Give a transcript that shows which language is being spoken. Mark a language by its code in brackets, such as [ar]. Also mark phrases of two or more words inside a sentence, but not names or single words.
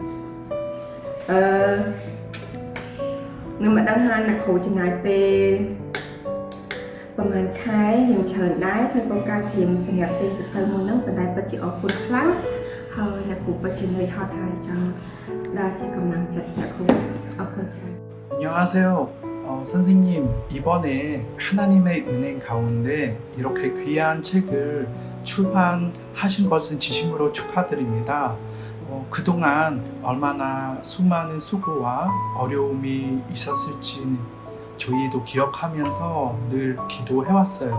[km] នឹងមិនដឹងថាអ្នកគ្រូចំណាយពេលប្រហែលខែយើងច្រើនដែរក្នុងក្នុងការត្រៀមសម្រាប់ចេញសៀវភៅមុនហ្នឹងប៉ុន្តែពិតជាអរគុណខ្លាំងហើយអ្នកគ្រូពិតជានឿយហត់ហើយចង់ដល់ជាកម្លាំងចិត្តអ្នកគ្រូអរគុណច្រើន [ko] 안녕하세요. 선생님, 이번에 하나님의 은행 가운데 이렇게 귀한 책을 출판하신 것은 진심으로 축하드립니다. 그동안 얼마나 수많은 수고와 어려움이 있었을지 저희도 기억하면서 늘 기도해왔어요.